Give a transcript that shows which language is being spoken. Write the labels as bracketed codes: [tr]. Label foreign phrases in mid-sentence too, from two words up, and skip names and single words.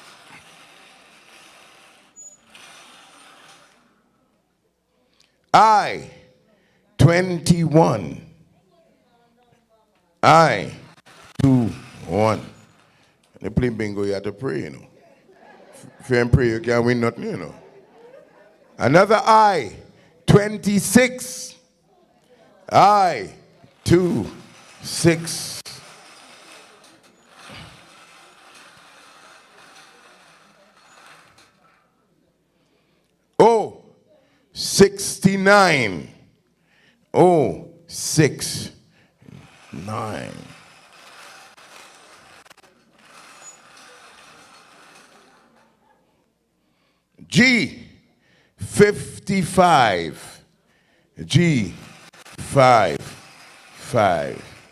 [en] I, 21. I, 2, 1. They play bingo, you have to pray, you know. If you don't pray, you can't win nothing, you know. Another I, 26. I, 2, 6. O, 69. O, 6, 9. G, 55. G, 5, 5.